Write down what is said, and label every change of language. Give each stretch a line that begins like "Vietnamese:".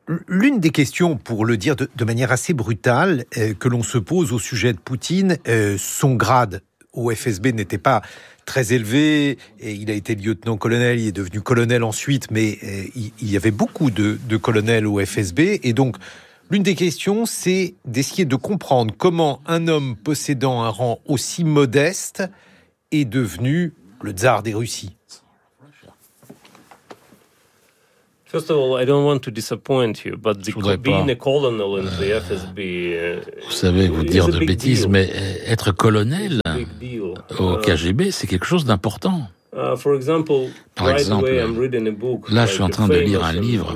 French: L'une des questions, pour le dire de manière assez brutale, que l'on se pose au sujet de Poutine, son grade au FSB n'était pas très élevé, et il a été lieutenant-colonel, il est devenu colonel ensuite, mais il y avait beaucoup de colonels au FSB, et donc l'une des questions, c'est d'essayer de comprendre comment un homme possédant un rang aussi modeste est devenu le tsar des Russies.
English: First of all, I don't want to disappoint you, but being a colonel in the FSB,
French: vous savez, vous dire de bêtises, mais être colonel au KGB, c'est quelque chose d'important. Par exemple,
English: I'm reading a book,
French: là, je suis en train de lire un livre